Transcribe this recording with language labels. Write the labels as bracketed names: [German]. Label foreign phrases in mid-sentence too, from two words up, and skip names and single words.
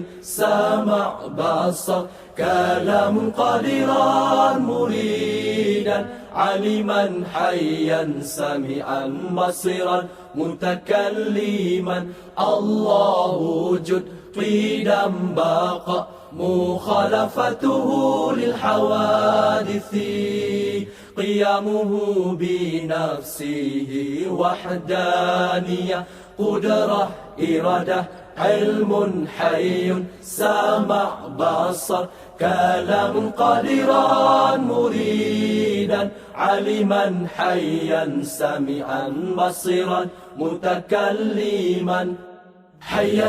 [Arabic] سمع بصر كلام قادرا مريدا عالما حيا سميعا بصيرا متكلما الله وجود قدم بقاء مخالفته للحوادث قيامه بنفسه وحدانية قدرة إرادة علم حي سمع بصر كلام قادرا مريدا علما حيا سمعا بصيرا متكلما حيا